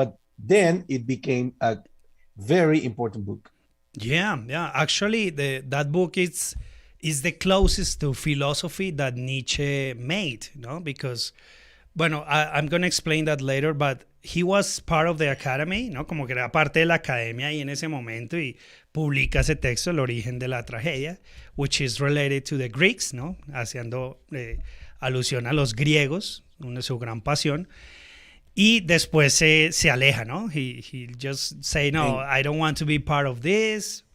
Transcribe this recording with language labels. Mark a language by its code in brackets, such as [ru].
[en] But then it became a very important book. Yeah. Actually, that book is the closest to philosophy that Nietzsche made, no? Because, [es] bueno, [en] I'm going to explain that later, but he was part of the academy, [es] ¿no? Como que era parte de la academia ahí en ese momento y publica ese texto, El origen de la tragedia, [en] which is related to the Greeks, [es] ¿no? Haciendo alusión a los griegos, una su gran pasión. Y después se aleja, ¿no? [en] He just say, no, I don't want to be part of this.